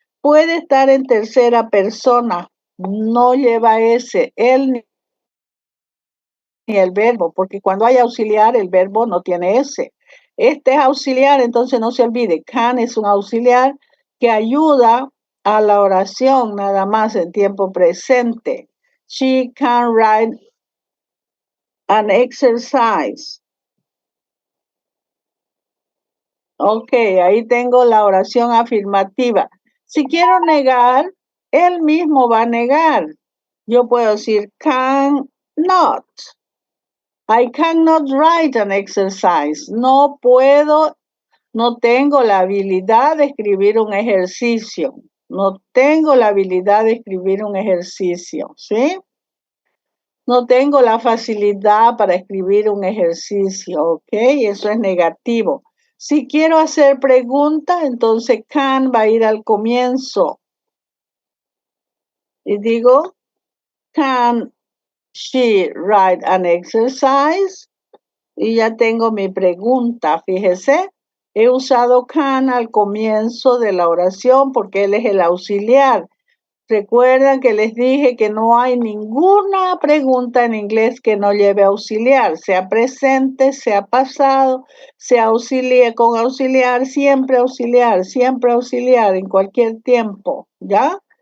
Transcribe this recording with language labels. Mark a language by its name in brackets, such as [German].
[Spanish] Puede estar en tercera persona, no lleva ese, él ni el verbo, porque cuando hay auxiliar, el verbo no tiene ese. Este es auxiliar, entonces no se olvide, can es un auxiliar que ayuda a la oración nada más en tiempo presente. [English] She can write an exercise. [Spanish] Ok, ahí tengo la oración afirmativa. Si quiero negar, él mismo va a negar. Yo puedo decir can not. [English] I cannot write an exercise. [Spanish] No puedo, no tengo la habilidad de escribir un ejercicio. No tengo la habilidad de escribir un ejercicio, ¿sí? No tengo la facilidad para escribir un ejercicio, ¿ok? Eso es negativo. Si quiero hacer preguntas, entonces can va a ir al comienzo. Y digo, [English] can she write an exercise? [Spanish] Y ya tengo mi pregunta, fíjese. He usado can al comienzo de la oración porque él es el auxiliar. Recuerdan que les dije que no hay ninguna pregunta en inglés que no lleve auxiliar, sea presente, sea pasado, sea auxiliar, con auxiliar, siempre auxiliar en cualquier tiempo, ¿ya?